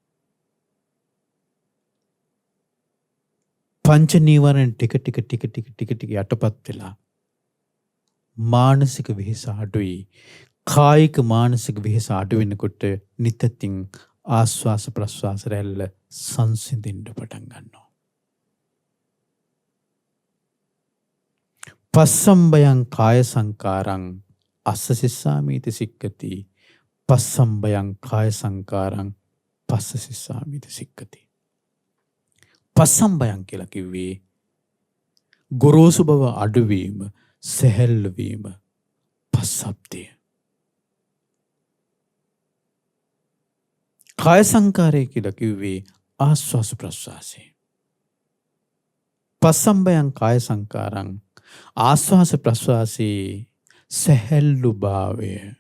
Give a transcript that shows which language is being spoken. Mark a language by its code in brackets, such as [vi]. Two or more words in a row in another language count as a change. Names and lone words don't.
[si] පංච නීවරණ ටික ටික යටපත් වෙලා මානසික වෙහෙස අඩුයි. කායික මානසික වෙහෙස අඩු වෙනකොට නිතින් ආස්වාස ප්‍රස්වාස රැල්ල සංසිඳෙන්න පටන් ගන්නවා. [pi] පස්සම්බයං කාය සංකාරං අස්ස සිස්සාමීති සික්කති. පස්සම්බයං කාය සංකාරං පස්ස සිස්සාමීති සික්කති. [si] පස්සම්බයං කියලා කිව්වේ ගොරෝසු බව අඩුවීම, සැහැල්ලු වීම, පස්සබ්දය. කාය සංකාරය කියලා කිව්වේ ආස්වාස ප්‍රස්වාසය. [pi] පස්සම්බයං කාය සංකාරං [si] ආස්වාස ප්‍රස්වාසයේ සැහැල්ලු භාවය.